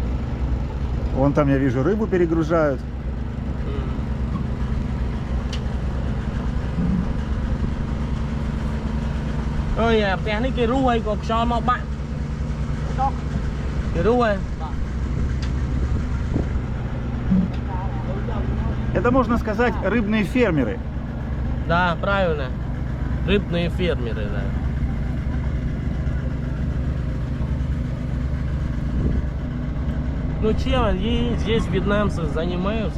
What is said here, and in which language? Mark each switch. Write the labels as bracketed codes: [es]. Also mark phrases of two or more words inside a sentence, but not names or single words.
[ru] Вон там, я вижу, рыбу перегружают. [km] Ôi, ផ្ទះនេះគេរុះហើយក៏ខ្យល់មកបាក់គេរុះហើយ [ru] Это, можно сказать, рыбные фермеры. Да, правильно. Рыбные фермеры, да. Ну чем они здесь вьетнамцы занимаются?